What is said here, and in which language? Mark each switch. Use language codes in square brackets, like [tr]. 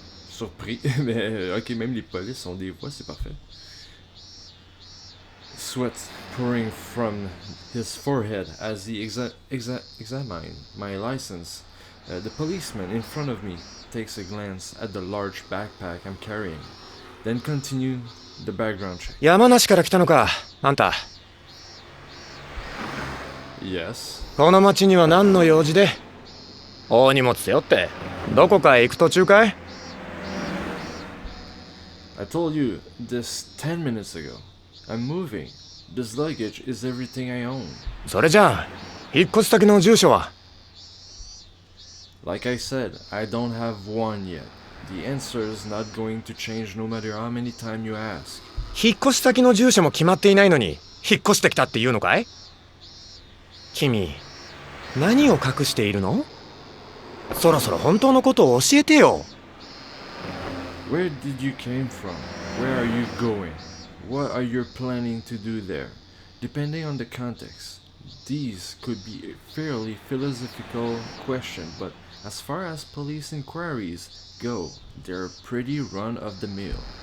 [fr] Surpris, mais ok, même les polices ont des voix, c'est parfait. [en] Sweat pouring from his forehead as he examined my license. The policeman in front of me takes a glance at the large backpack I'm carrying, then continue the background check. [ja] 山梨から来たのか、あんた。 [en] Yes. [ja] この町には何の用事で？大荷物背負ってどこかへ行く途中かい？ [en] I told you this 10 minutes ago. I'm moving. This luggage is everything I own. [ja] それじゃあ引っ越し先の住所は？ [en] Like I said, I don't have one yet. The answer is not going to change no matter how many times you ask. [ja] 引っ越し先の住所も決まっていないのに引っ越してきたっていうのかい？君、何を隠しているの？そろそろ本当のことを教えてよ。 [en] Where did you came from? Where are you going? What are you planning to do there? Depending on the context, these could be a fairly philosophical question, but as far as police inquiries go, they're pretty run-of-the-mill.